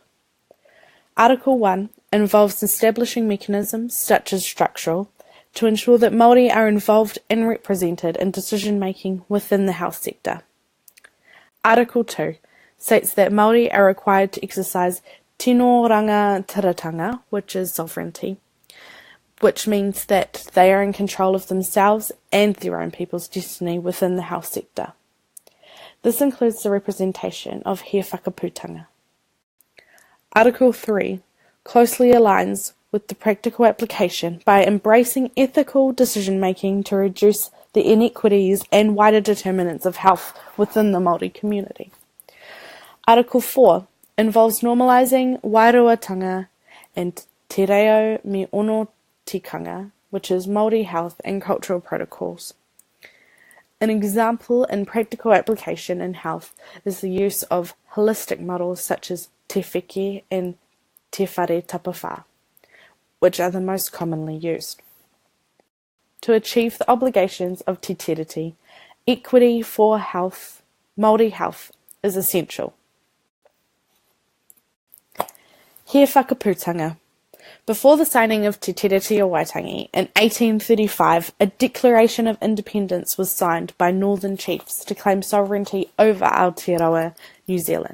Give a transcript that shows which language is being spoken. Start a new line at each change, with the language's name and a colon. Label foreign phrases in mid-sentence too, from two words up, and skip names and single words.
English: Article 1 involves establishing mechanisms, such as structural, to ensure that Māori are involved and represented in decision-making within the health sector. Article 2 states that Māori are required to exercise
Māori: tino rangatiratanga,
English: which is sovereignty, which means that they are in control of themselves and their own people's destiny within the health sector. This includes the representation of he whakaputanga. Article 3 closely aligns with the practical application by embracing ethical decision-making to reduce the inequities and wider determinants of health within the Māori community. Article 4 involves normalising wairuatanga and
Māori: te reo me ono tikanga,
English: which is Māori health and cultural protocols. An example in practical application in health is the use of holistic models such as te whiki and te whare tapawhā, which are the most commonly used. To achieve the obligations of Te Tiriti, equity for health, Māori health, is essential. He whakaputanga. Before the signing of Te Tiriti o Waitangi in 1835, a Declaration of Independence was signed by Northern chiefs to claim sovereignty over Aotearoa, New Zealand.